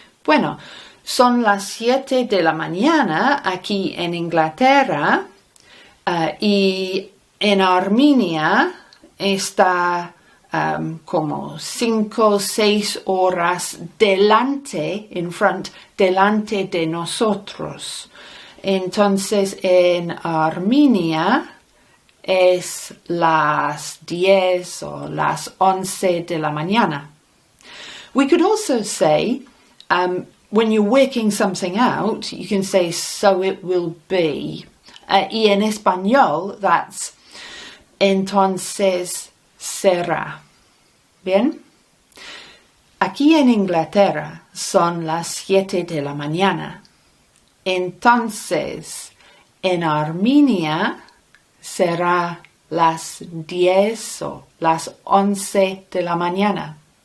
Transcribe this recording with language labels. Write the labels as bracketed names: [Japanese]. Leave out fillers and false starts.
[Spanish] Bueno, son las 7 de la mañana aquí en Inglaterra, y en Armenia está como 5 o 6 horas delante, [English] in front, [Spanish] delante de nosotros. Entonces en Armenia es las 10 o las 11 de la mañana. [English] We could also say, when you're working something out, you can say, so it will be. [Spanish] Y en español, [English] that's [Spanish] entonces será. Bien? Aquí en Inglaterra son las 7 de la mañana. Entonces, En Armenia será las 10 o las 11 de la mañana.